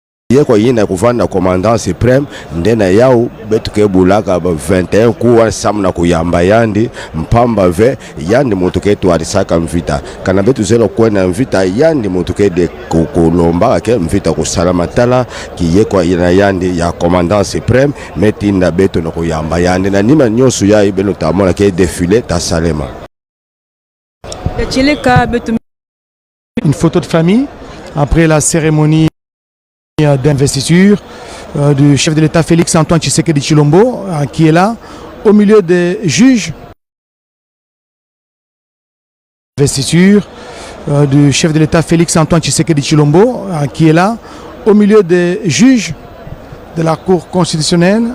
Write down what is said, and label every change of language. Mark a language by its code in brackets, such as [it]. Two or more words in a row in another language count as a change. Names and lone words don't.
[ktu] Yeko yina kuvanda [fr] commandant supreme [ktu] ndena yao betu kebulaka 21 kuwa samna kuyamba yandi mpamba ve yandi mutuke tu arisaka mvita kana betu zelo kwena mvita yandi mutuke de kulomba ke mvita kusalamatala ki yeko yina yandi ya [fr] commandant supreme [ktu] metinda betu no kuyamba yandi na nima nyosu ya ibeno tamona ke défilé ta salema. [fr] Une photo de famille après la cérémonie d'investiture du chef de l'État Félix Antoine Tshisekedi Tshilombo qui est là au milieu des juges. Investiture du chef de l'État Félix Antoine Tshisekedi Tshilombo qui est là au milieu des juges de la Cour constitutionnelle.